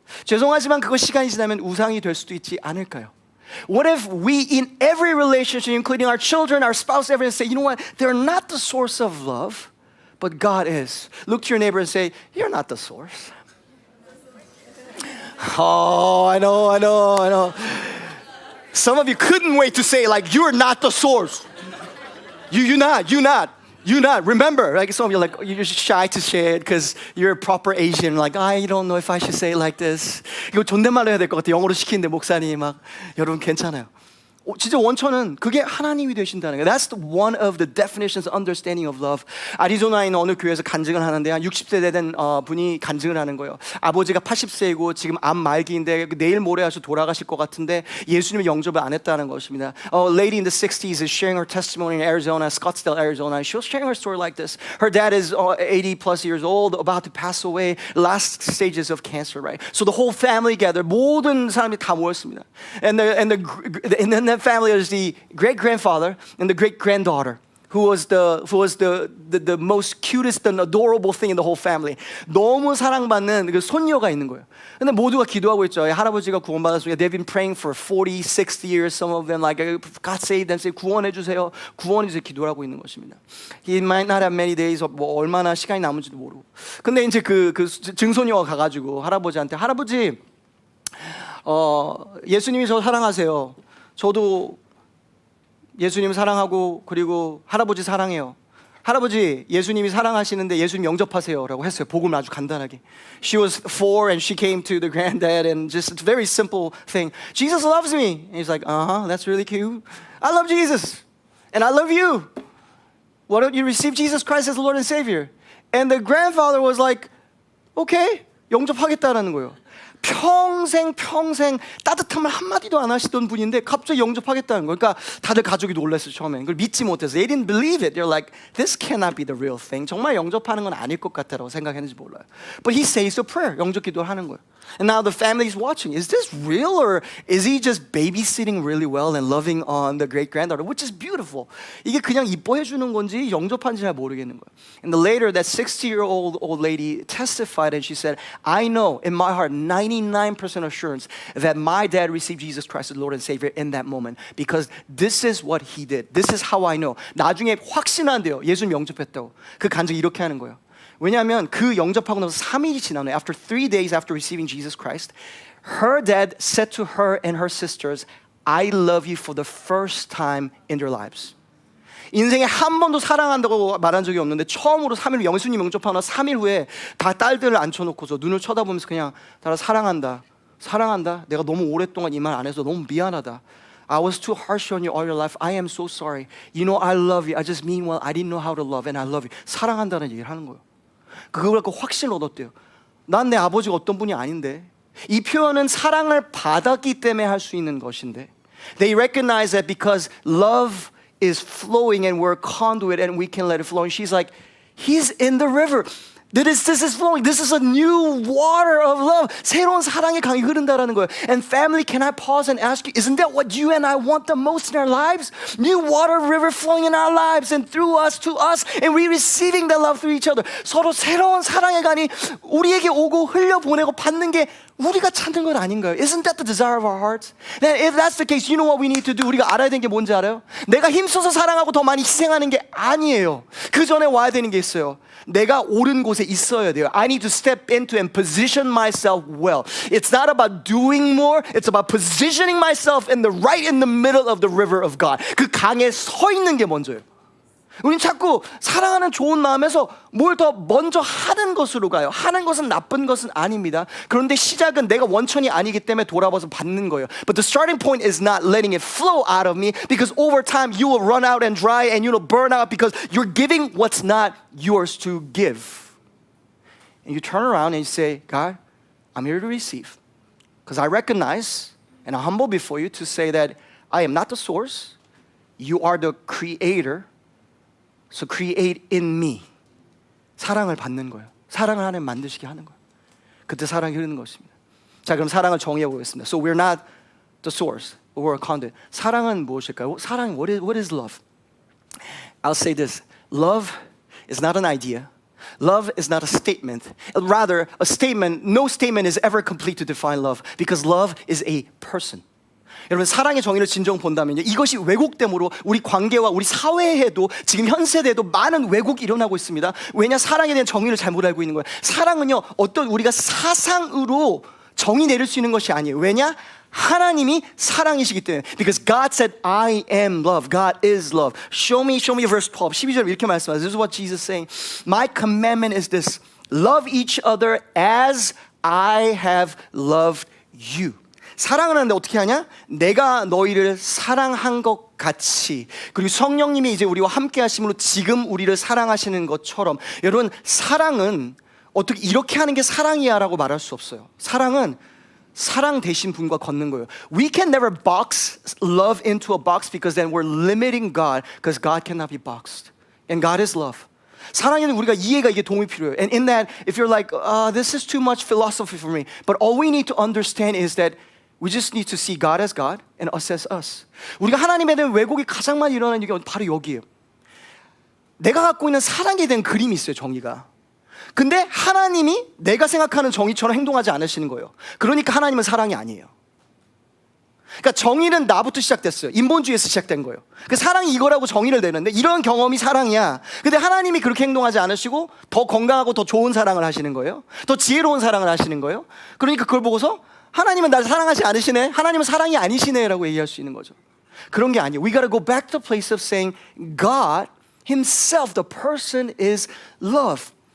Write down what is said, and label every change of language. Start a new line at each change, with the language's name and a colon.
Korean: 죄송하지만 그거 시간이 지나면 우상이 될 수도 있지 않을까요?
English: What if we in every relationship, including our children, our spouse, everyone say, you know what? They're not the source of love, but God is. Look to your neighbor and say, you're not the source. Oh, I know. Some of you couldn't wait to say like, you're not the source. You're not. Remember, like some of you like you're shy to say it because you're a proper Asian. Like I don't know if I should say it like this.
Korean: 이거 존댓말로 해야 될 것 같아. 영어로 시키는데 목사님 막 여러분 괜찮아요. 진짜 원천은 그게 하나님이 되신다는 거예요.
English: That's one of the definitions, understanding of love.
Korean: 아리조나에 있는 어느 교회에서 간증을 하는데 한 60세 된 분이 간증을 하는 거예요. 아버지가 80세이고 지금 암 말기인데 내일 모레 아주 돌아가실 것 같은데 예수님을 영접을 안 했다는 것입니다.
English: A lady in the 60s is sharing her testimony in Arizona, Scottsdale, Arizona. She was sharing her story like this. Her dad is 80 plus years old, about to pass away, last stages of cancer, right? So the whole family gathered,
Korean: 모든 사람이 다 모였습니다.
English: And that family is the great grandfather and the great granddaughter, who was the most cutest and adorable thing in the whole family.
Korean: 너무 사랑받는 그 손녀가 있는 거예요. 근데 모두가 기도하고 있죠. 할아버지가 구원받았으니까
English: they've been praying for 40, 60 years. Some of them like God save them, say
Korean: 구원해 주세요. 구원해 주세요. 기도를 하고 있는 것입니다.
English: He might not have many days,
Korean: 뭐 얼마나 시간이 남은지도 모르고. 근데 이제 그 증손녀가 가가지고 할아버지한테 할아버지, 예수님이 저 사랑하세요. 저도 예수님 사랑하고 그리고 할아버지 사랑해요. 할아버지 예수님이 사랑하시는데 예수님 영접하세요 라고 했어요. 복음을 아주 간단하게.
English: She was 4 and she came to the granddad and just a very simple thing. Jesus loves me. And he's like, that's really cute. I love Jesus and I love you. Why don't you receive Jesus Christ as Lord and Savior? And the grandfather was like, okay,
Korean: 영접하겠다라는 거예요. 평생 따뜻한 말 한마디도 안 하시던 분인데 갑자기 영접하겠다는 거예요. 그러니까 다들 가족이 놀랐어요. 처음엔 그걸 믿지 못해서
English: They didn't believe it. They're like, this cannot be the real thing.
Korean: 정말 영접하는 건 아닐 것 같다라고 생각했는지 몰라요.
English: But he says a prayer.
Korean: 영접 기도를 하는 거예요.
English: And now the family is watching. Is this real or is he just babysitting really well and loving on the great granddaughter, which is beautiful.
Korean: 이게 그냥 이뻐해 주는 건지 영접한지 잘 모르겠는 거예요.
English: And later that 60-year-old lady testified and she said, I know in my heart 99% assurance that my dad received Jesus Christ as Lord and Savior in that moment because this is what he did. This is how I know.
Korean: 나중에 확신한대요. 예수님 영접했다고. 그 간증 이렇게 하는 거예요. 왜냐하면 그 영접하고 나서 3일이 지나네.
English: After 3 days after receiving Jesus Christ, her dad said to her and her sisters, I love you for the first time in their lives.
Korean: 인생에 한 번도 사랑한다고 말한 적이 없는데 처음으로 3일 예수님 영접하고 나서 3일 후에 다 딸들을 앉혀놓고서 눈을 쳐다보면서 그냥 나를 사랑한다. 내가 너무 오랫동안 이 말 안 해서 너무 미안하다.
English: I was too harsh on you all your life. I am so sorry. You know I love you. I just mean well. I didn't know how to love and I love you.
Korean: 사랑한다는 얘기를 하는 거예요. 그걸 갖고 확신을 얻었대요. 난 내 아버지가 어떤 분이 아닌데. 이 표현은 사랑을 받았기 때문에 할 수 있는 것인데
English: They recognize that because love is flowing and we're a conduit and we can let it flow. And she's like, he's in the river. This is flowing. This is a new water of love.
Korean: 새로운 사랑의 강이 흐른다라는 거예요.
English: And family, can I pause and ask you, isn't that what you and I want the most in our lives? New water river flowing in our lives and through us to us, and we receiving the love through each other.
Korean: 서로 새로운 사랑의 강이 우리에게 오고 흘려보내고 받는 게 우리가 찾는 건 아닌가요?
English: Isn't that the desire of our hearts? Then if that's the case, you know what we need to do?
Korean: 우리가 알아야 되는 게 뭔지 알아요? 내가 힘써서 사랑하고 더 많이 희생하는 게 아니에요. 그 전에 와야 되는 게 있어요. 내가 옳은 곳에 있어야 돼요.
English: I need to step into and position myself well. It's not about doing more. It's about positioning myself right in the middle of the river of God.
Korean: 그 강에 서 있는 게 먼저예요. 우린 자꾸 사랑하는 좋은 마음에서 뭘 더 먼저 하는 것으로 가요. 하는 것은 나쁜 것은 아닙니다. 그런데 시작은 내가 원천이 아니기 때문에 돌아봐서 받는 거예요.
English: But the starting point is not letting it flow out of me, because over time you will run out and dry and you will burn out because you're giving what's not yours to give. And you turn around and you say, God, I'm here to receive, because I recognize and I'm humble before you to say that I am not the source. You are the creator. So create in me.
Korean: 사랑을 받는 거예요. 사랑을 하나님 만드시게 하는 거예요. 그때 사랑이 흐르는 것입니다. 자, 그럼 사랑을 정의해 보겠습니다.
English: So we're not the source, we're a conduit.
Korean: 사랑은 무엇일까요?
English: 사랑, what is love? I'll say this. Love is not an idea. Love is not a statement. Rather, a statement, no statement is ever complete to define love, because love is a person.
Korean: 여러분, 사랑의 정의를 진정 본다면요, 이것이 왜곡됨으로 우리 관계와 우리 사회에도 지금 현 세대에도 많은 왜곡이 일어나고 있습니다. 왜냐? 사랑에 대한 정의를 잘못 알고 있는 거예요. 사랑은요, 어떤 우리가 사상으로 정의 내릴 수 있는 것이 아니에요. 왜냐? 하나님이 사랑이시기 때문에.
English: Because God said, I am love. God is love. Show me verse 12.
Korean: 12절 이렇게 말씀하세요.
English: This is what Jesus is saying. My commandment is this. Love each other as I have loved you.
Korean: 사랑을 하는데 어떻게 하냐? 내가 너희를 사랑한 것 같이. 그리고 성령님이 이제 우리와 함께 하심으로 지금 우리를 사랑하시는 것처럼. 여러분, 사랑은 어떻게 이렇게 하는 게 사랑이야 라고 말할 수 없어요. 사랑은 사랑 되신 분과 걷는 거예요.
English: We can never box love into a box, because then we're limiting God, because God cannot be boxed. And God is love.
Korean: 사랑에는 우리가 이해가 이게 도움이 필요해요.
English: And in that, if you're like, this is too much philosophy for me. But all we need to understand is that we just need to see God as God and us as us.
Korean: 우리가 하나님에 대한 왜곡이 가장 많이 일어나는 게 바로 여기예요. 내가 갖고 있는 사랑에 대한 그림이 있어요, 정의가. 근데 하나님이 내가 생각하는 정의처럼 행동하지 않으시는 거예요. 그러니까 하나님은 사랑이 아니에요. 그러니까 정의는 나부터 시작됐어요. 인본주의에서 시작된 거예요. 그 사랑이 이거라고 정의를 내는데, 이런 경험이 사랑이야. 근데 하나님이 그렇게 행동하지 않으시고 더 건강하고 더 좋은 사랑을 하시는 거예요. 더 지혜로운 사랑을 하시는 거예요. 그러니까 그걸 보고서 하나님은 나를 사랑하지 않으시네, 하나님은 사랑이 아니시네 라고 얘기할 수 있는 거죠. 그런 게 아니에요.
English: We gotta go back to the place of saying God himself, the person is love.